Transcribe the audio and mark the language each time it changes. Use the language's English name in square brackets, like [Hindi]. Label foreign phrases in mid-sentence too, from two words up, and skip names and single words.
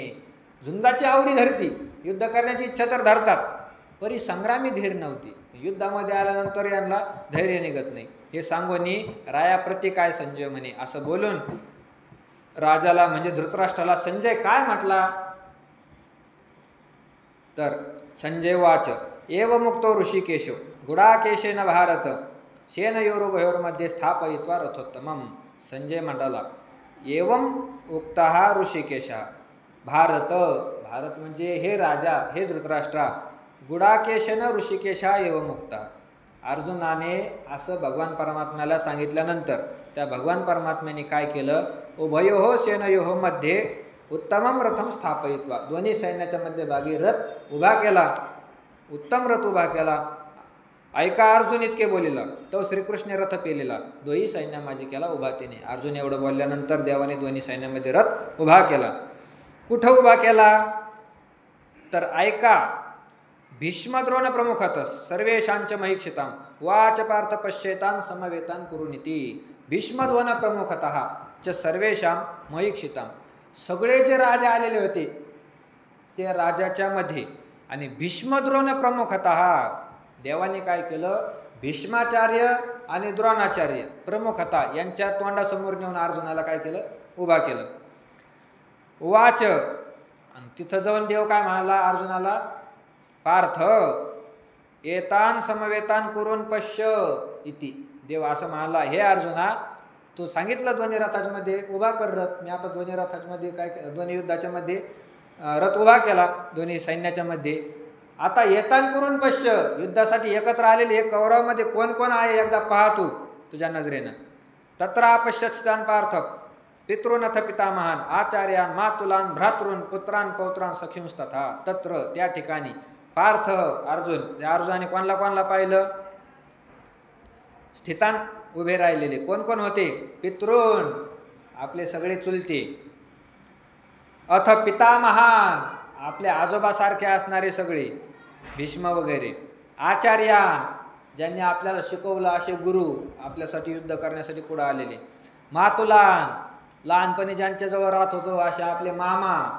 [Marathi] झुंजाची आवडी धरती, युद्ध करण्याची इच्छा तर धरतात, परी संग्रामी धीर नव्हती, युद्धामध्ये आल्यानंतर यांना धैर्य निघत नाही, हे सांगोनी रायाप्रती काय संजय म्हणे. असं बोलून राजाला म्हणजे धृतराष्ट्राला संजय काय म्हटला तर [Sanskrit] संजय वाच एव मुक्तो ऋषिकेशो गुडाकेशेन भारत सेनयोरुभयोर्मध्ये स्थापयित्वा रथोत्तमम. [Marathi] संजय म्हणाला [Sanskrit] एवं उक्तः ऋषिकेशः भारत. [Marathi] भारत म्हणजे हे राजा, हे धृतराष्ट्रा. [Sanskrit] गुडाकेशन ऋषिकेशा एव मुक्ता. [Marathi] अर्जुनाने असं भगवान परमात्म्याला सांगितल्यानंतर त्या भगवान परमात्म्याने काय केलं, [Sanskrit] उभयोः सेनयोः मध्ये उत्तमम रथम स्थापयित्वा. [Marathi] दोन्ही सैन्याच्या मध्यभागी रथ उभा केला, उत्तम रथ उभा केला. ऐका अर्जुन इतके बोलिला, तो श्रीकृष्ण रथ पेलेला, दोही सैन्य माझी केला उभा तिने. अर्जुन एवढं बोलल्यानंतर देवाने दोन्ही सैन्यामध्ये रथ उभा केला. कुठं उभा केला तर ऐका, [Sanskrit] भीष्मद्रोण प्रमुखतः सर्वेशांच महीक्षितां वाच पार्थ पश्येतान समवेतान कुरुनीती. भीष्मद्रोण प्रमुखतः च सर्वेशां महीक्षितां. [Marathi] सगळे जे राजे आलेले होते ते राजाच्या मध्ये, आणि [Sanskrit] भीष्मद्रोण प्रमुखतः [Marathi] देवाने काय केलं, भीष्माचार्य आणि द्रोणाचार्य प्रमुखतः यांच्या तोंडासमोर नेऊन अर्जुनाला काय केलं, उभा केलं. वाच, आणि तिथं जाऊन देव काय म्हणाला अर्जुनाला, [Sanskrit] पार्थ एतान समवेतान कुरून पश्य इति. [Marathi] देव असं म्हणाला, हे अर्जुना तू सांगितलं दोन्ही रथाच्या मध्ये उभा कर रथ, मी आता दोन्ही रथाच्या मध्ये काय, दोन्ही युद्धाच्या मध्ये रथ उभा केला दोन्ही सैन्याच्या मध्ये. आता [Sanskrit] येतान करून पश्य, [Marathi] युद्धासाठी एकत्र आलेले हे कौरवामध्ये कोण कोण आहे एकदा पाहा तू तुझ्या नजरेनं. [Sanskrit] तत्र अपश्यतान पार्थ पितृनथ पितामहान आचार्यान मातुलान भ्रातृन पुत्रान पौत्रान सखींस्तथा. [Marathi] तत्र त्या ठिकाणी पार्थ अर्जुन, अर्जुनाने कोणला कोणला पाहिलं, स्थितान उभे राहिलेले कोण कोण होते, पितृन आपले सगळे चुलते, [Sanskrit] अथ पितामहान [Marathi] आपले आजोबासारखे असणारे सगळे भीष्म वगैरे, आचार्यान ज्यांनी आपल्याला शिकवलं असे गुरु आपल्यासाठी युद्ध करण्यासाठी पुढे आलेले, मातुलान लहानपणी ज्यांच्याजवळ राहत होतो असे आपले मामा,